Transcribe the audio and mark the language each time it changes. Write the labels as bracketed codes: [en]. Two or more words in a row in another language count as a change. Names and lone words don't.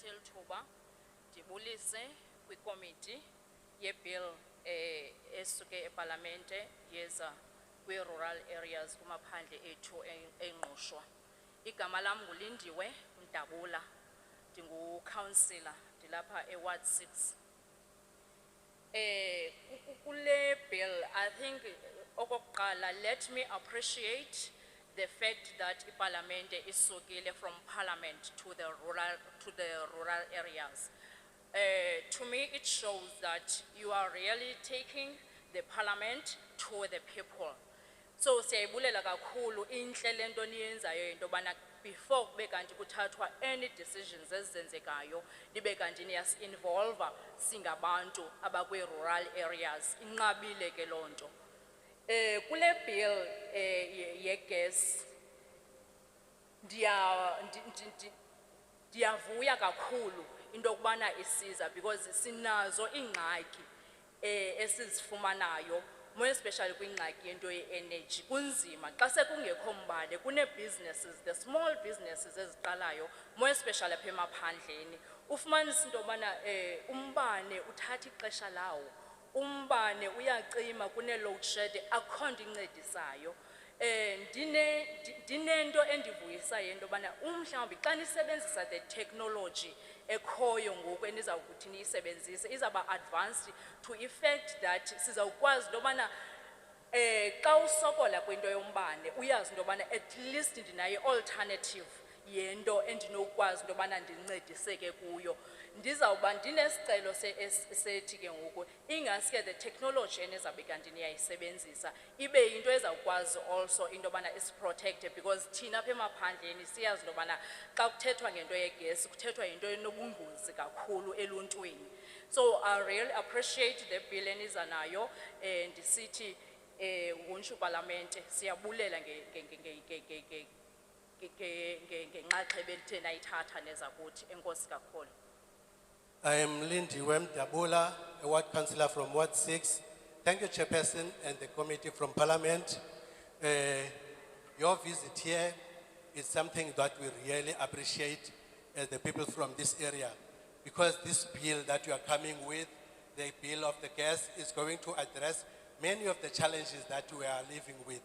[xh] lithuba ndibulise kwikomiti yebill esuke eParlamente yeza kwi- [en] rural areas [xh] kumaphandle ethu engqushwa. Igama lam nguLindiwe Mdabula, ndingu-councillor ndilapha eWard 6. [en] Kule bill, I think okokuqala, let me appreciate the fact that [xh] iParlamente isukile [en] from Parliament to the rural areas. To me, it shows that you are really taking the Parliament to the people. So, [xh] siyayibulela kakhulu inhle lento niyenzayo into bana before kube kanti kuthathwa [en] any decisions [xh] ezenzekayo libe kanti niyas-involve singabantu abakwi-rural areas. Inqabile ke lonto. Kule bill ye-gas ndiyavuya kakhulu into kubana isiza, because sinazo ingxaki esizifumanayo, [en] more especially [xh] kwingxaki yento ye-energy. Kunzima xa sekungekho mbane, kune-businesses, [en] the small businesses [xh] eziqalayo, [en] more especially [xh] apha emaphandleni. Ufumanisa into yobana umbane uthatha ixesha lawo, umbane uyacima, kune- [en] load shed, [xh] akho nto incedisayo. Dinento endivuyisayo into yobana mhlawumbi xa nisebenzisa [en] the technology [xh] ekhoyo ngoku enizawukuthi niyisebenzise izawuba advanced [en] to effect that [xh] sizawukwazi into yobana xa usokola kwinto yombane uyazi into yobana [en] at least [xh] ndinayo alternative yento endinokwazi into yobana ndincediseke kuyo. Ndizawuba ndinesicelo sethi ke ngoku ingaske [en] the technology [xh] enizawube kanti niyayisebenzisa ibe yinto ezawukwazi also into yobana isiprotecte, because thina apha emaphandleni siyazi into yobana xa kuthethwa ngento yegesi kuthethwa yinto enobungozi kakhulu eluntwini. [en] So I really appreciate the bill [xh] eniza nayo, ndisithi wonke uParlamente siyabulela ngenxaxheba elithe nayithatha neza kuthi. Enkosi kakhulu. [en] I am Lindiwe Mdabula, a ward councillor from Ward 6. Thank you, Chairperson, and the committee from Parliament. Your visit here is something that we really appreciate as the people from this area, because this bill that you are coming with, the bill of the gas, is going to address many of the challenges that we are living with.